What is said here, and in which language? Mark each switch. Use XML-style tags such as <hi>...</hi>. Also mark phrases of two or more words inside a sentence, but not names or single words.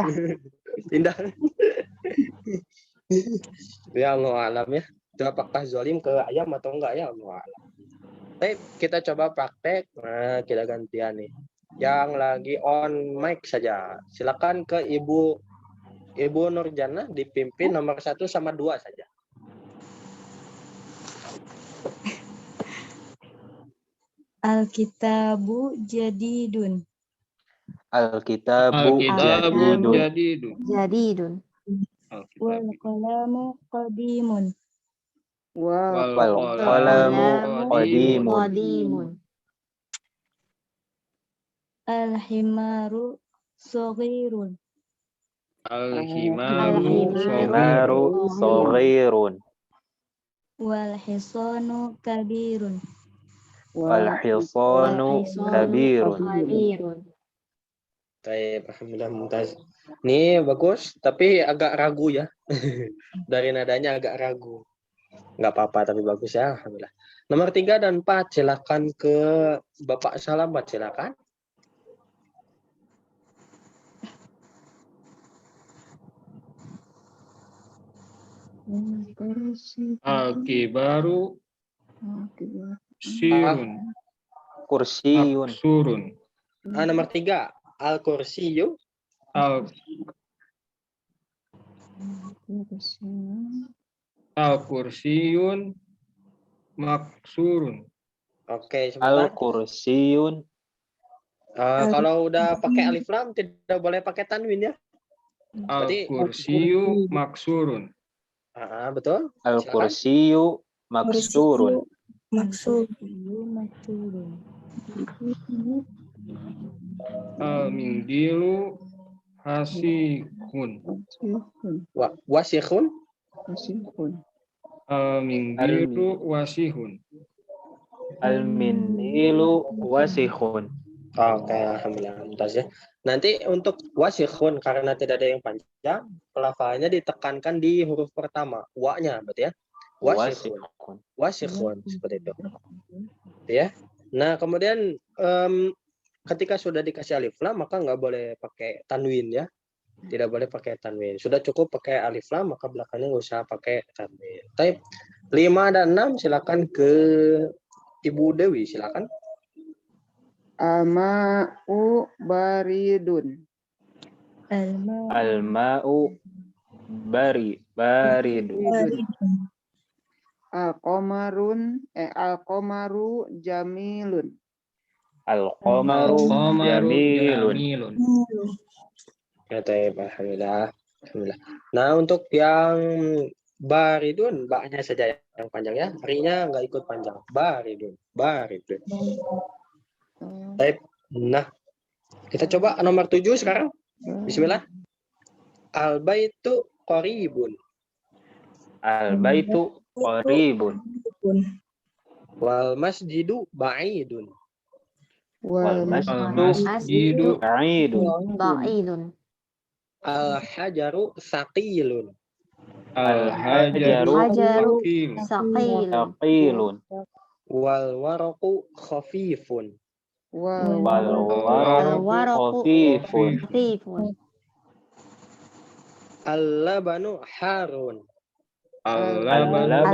<id>Indah. Ya</id> <ar>الله أعلم</ar> <id>ya. Itu apakah zolim ke ayam atau enggak ya</id> <ar>الله أعلم.</ar> <id>Baik, kita coba praktek. Nah, kita gantian nih. Yang lagi on mic saja. Silakan ke Ibu Nurjana dipimpin nomor 1 sama 2 saja.</id> <ar>الكتاب جديد. الكتاب جديد. جديد. والقلم قديم. والقلم قديم. قديم. الحمار صغير. حمار صغير. والحصان كبير. والحصان كبير.</ar> <id>Baik,</id> <ar>الحمد لله ممتاز.</ar> <id>Nih bagus, tapi agak ragu ya. Dari nadanya agak ragu. Nggak apa-apa, tapi bagus ya, alhamdulillah. Nomor 3 dan 4, silakan ke Bapak Salamat, silakan.</id> <ar>الكبار سرون. كرسي. سرون. Nomor 3, الكرسي. الكرسي مكسور.</ar> <id>Oke, sebentar.</id> <ar>الكرسي.</ar> <id>Kalau udah pakai alif lam tidak boleh pakai tanwin ya.</id> <ar>الكرسي مكسور.</ar> <id>Betul.</id> <ar>الكرسي مكسور. المنديل حاسح. وسخ. المنديل وسخ. المنديل وسخ.</ar> <id>Oke,</id> <ar>الحمد لله ممتاز</ar> <id>ya. Nanti untuk wasihun karena tidak ada yang panjang, pelafalannya ditekankan di huruf pertama, wa-nya berarti ya. Wasihun. Wasihun seperti itu. Ya. Nah, kemudian ketika sudah dikasih alif lam maka nggak boleh pakai tanwin ya. Tidak boleh pakai tanwin. Sudah cukup pakai alif lam maka belakangnya nggak usah pakai tanwin. Baik. 5 dan 6 silakan ke Ibu Dewi, silakan.</id> <ar>الماء بارد. الماء بارد. القمر جميل. القمر جميل.</ar> <id>Ya, alhamdulillah. Nah, untuk yang baridun, baknya saja yang panjang ya. Harinya nggak ikut panjang.</id> <ar>بارد. بارد.</ar> <id>Nah, Kita coba nomor 7 sekarang.</id> <ar>بسم الله. البيت قريب. البيت قريب. والمسجد بعيد. والمسجد مسجد بعيد. بعيد. الحجر ثقيل. الحجر حجر ثقيل. ثقيل. ثقيل. والورق خفيف. وال الورق ورق خفيف. خفيف. اللبن حار. اللبن</ar>